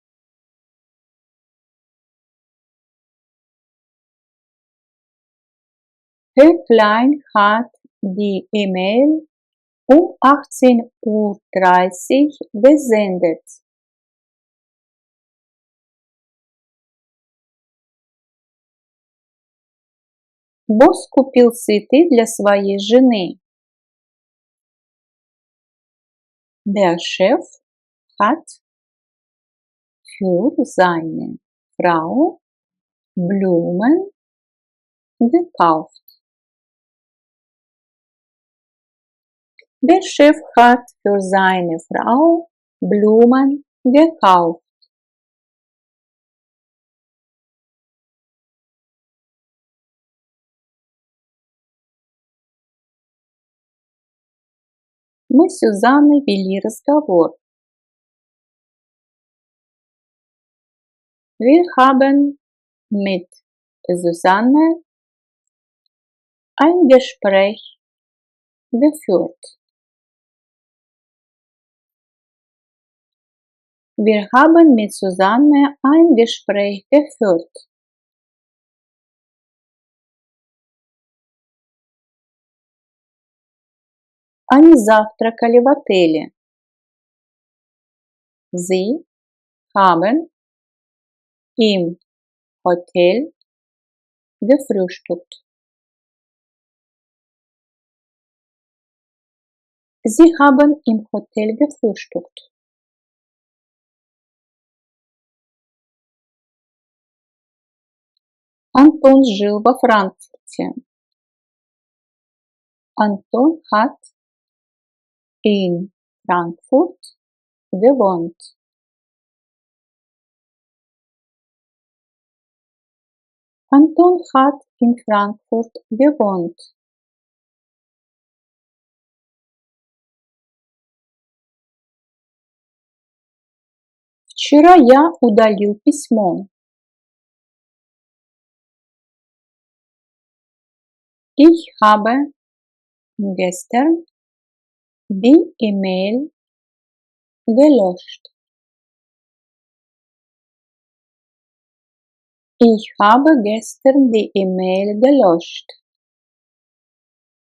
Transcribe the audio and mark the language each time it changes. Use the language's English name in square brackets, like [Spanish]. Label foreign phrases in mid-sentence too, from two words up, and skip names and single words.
[German] Herr Klein hat die E-Mail um 18:30 Uhr gesendet. [Russian] Босс купил цветы для своей жены. [German] Der Chef hat für seine Frau Blumen gekauft. Der Chef hat für seine Frau Blumen gekauft. [Russian] Мы с Сюзанной вели разговор. [German] Wir haben mit Susanne ein Gespräch geführt. Wir haben mit Susanne ein Gespräch geführt. [Russian] Они завтракали в отеле. [German] Sie haben im Hotel gefrühstückt. Sie haben im Hotel gefrühstückt. [Russian] Антон жил во Франкфурте. [German] Anton hat in Frankfurt gewohnt. Anton hat in Frankfurt gewohnt. [Russian] Вчера я удалил письмо. [German] Ich habe gestern die E-Mail gelöscht. Ich habe gestern die E-Mail gelöscht.